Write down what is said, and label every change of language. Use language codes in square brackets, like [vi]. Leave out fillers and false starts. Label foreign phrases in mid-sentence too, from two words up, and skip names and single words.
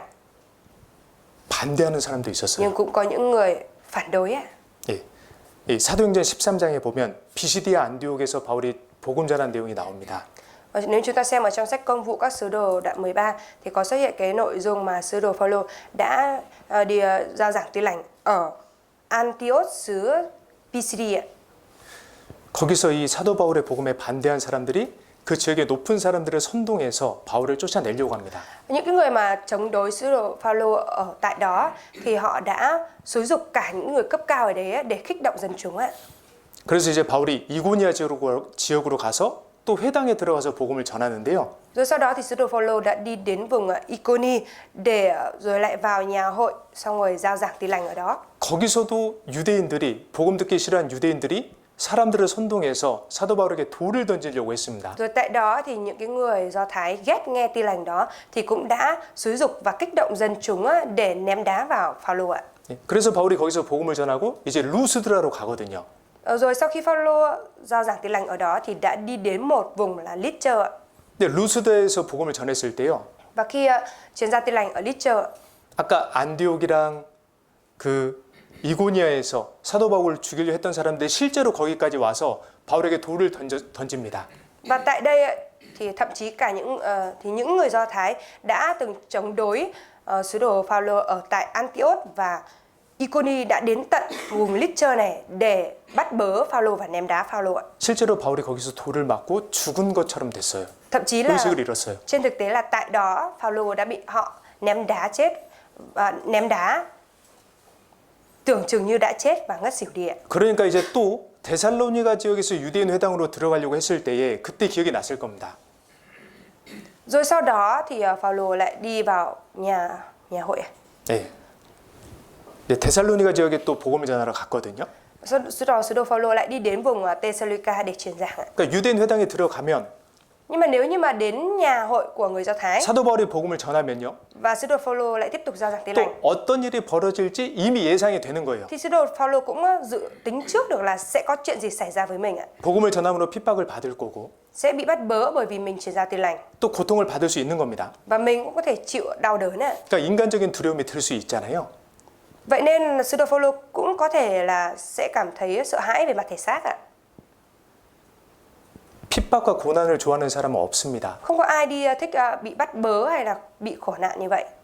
[ko] 반대하는 사람도 있었어요. [vi] nhưng cũng có những người phản đối ạ. [ko] 예. 이 사도행전 13장에 보면 비시디아 안디옥에서 바울이 복음 전한 내용이 나옵니다. [vi] Và nếu chúng ta xem ở trong sách Công vụ các sứ đồ đoạn 13 thì có xuất hiện cái nội dung mà sứ đồ Phaolô đã đi giao giảng Tin lành ở Antioch xứ Pisidia. [ko] 거기서 이 사도 바울의 복음에 반대한 사람들이 그 지역의 높은 사람들을 선동해서 바울을 쫓아내려고 합니다. [vi] Những cái người mà chống đối sứ đồ Phaolô ở tại đó thì họ đã xúi giục cả những người cấp cao ở đấy để kích động dân chúng ạ. [ko] 그래서 이제 바울이 이고니아 지역으로 가서 또 회당에 들어가서 복음을 전하는데요. [vi] Rồi sau đó thì sứ đồ Phaolô đã đi đến vùng Iconi để rồi lại vào nhà hội, xong rồi giao giảng tin lành ở đó. [ko] 거기서도 유대인들이 복음 듣기 싫어한 유대인들이 사람들을 선동해서 사도 바울에게 돌을 던지려고 했습니다. [vi] Rồi tại đó thì những cái người Do Thái ghét nghe tin lành đó thì cũng đã xúi giục và kích động dân chúng để ném đá vào Phaolô ạ. [ko] 예, 그래서 바울이 거기서 복음을 전하고 이제 루스드라로 가거든요. [vi] Rồi sau khi Phaolô giao giảng tin lành ở đó thì đã đi đến một vùng là Lystra ạ. [ko] 근데 루스드에서 복음을 전했을 때요. [vi] Và khi truyền gia tin lành ở Lystra, [ko] 아까 안디옥이랑 그 이고니아에서 사도 바울을 죽이려 했던 사람들이 실제로 거기까지 와서 바울에게 돌을 던집니다. [vi] và tại đây thì thậm chí cả những người Do Thái đã từng chống đối sứ đồ Phaolô ở tại Antioch và Iconi đã đến tận vùng Lystra này để bắt bớ Phaolô và ném đá Phaolô ạ. [ko] 실제로 바울이 거기서 돌을 맞고 죽은 것처럼 됐어요. [vi] Thậm chí là [ko] 의식을 잃었어요. [vi] trên thực tế là tại đó Phaolô đã bị họ ném đá chết và ném đá tưởng chừng như đã chết và ngất xỉu đi ạ. [ko] 그러니까 이제 또 데살로니가 지역에서 유대인 회당으로 들어가려고 했을 때에 그때 기억이 났을 겁니다. [vi] Rồi sau đó thì Phaolô lại đi vào nhà hội. [ko] 네. 네, 데살로니가 지역에 또 복음을 전하러 갔거든요. [vi] Sứ đồ Phaolô lại đi đến vùng Thessalonica để truyền giảng ạ. [ko] 그러니까 유대인 회당에 들어가면 [vi] Nhưng mà nếu như mà đến nhà hội của người Do Thái [ko] 사도 바울이 복음을 전하면요. [vi] và sứ đồ Phaolô lại tiếp tục giao giảng tin [ko] 또 [vi] lành [ko] 어떤 일이 벌어질지 이미 예상이 되는 거예요. [vi] thì sứ đồ Phaolô cũng dự tính trước được là sẽ có chuyện gì xảy ra với mình ạ. [ko] 복음을 전함으로 핍박을 받을 거고 [vi] Sẽ bị bắt bớ bởi vì mình truyền giao tin lành [ko] 또 고통을 받을 수 있는 겁니다. [vi] và mình cũng có thể chịu đau đớn ạ. [ko] 그러니까 인간적인 두려움이 들 수 있잖아요. [vi] Vậy nên sứ đồ Phaolô cũng có thể là sẽ cảm thấy sợ hãi về mặt thể xác ạ. [ko] 핍박과 고난을 좋아하는 사람은 없습니다. [vi] Không có ai đi thích bị bắt bớ hay là bị khổ nạn như vậy.